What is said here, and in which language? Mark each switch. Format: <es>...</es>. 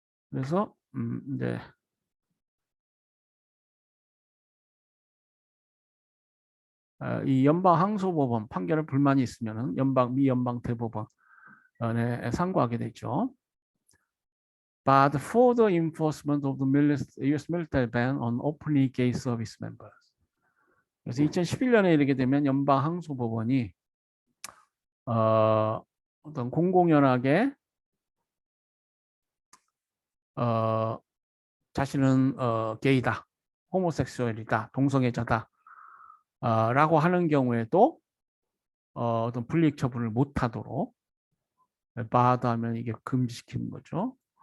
<ko>그래서 이제 이 연방항소법원 판결에 불만이 있으면은 미 연방 대법원에 상고하게 되죠.</ko> <en>But for the enforcement of the U.S. military ban on openly gay service members.</en> <ko>그래서 2011년에 이르게 되면 연방항소법원이 어떤 공공연하게 자신은 게이다, 호모섹수얼이다, 동성애자다 라고 하는 경우에도 어떤 불이익 처분을 못하도록 바하면 이게 금지시키는 거죠.</ko>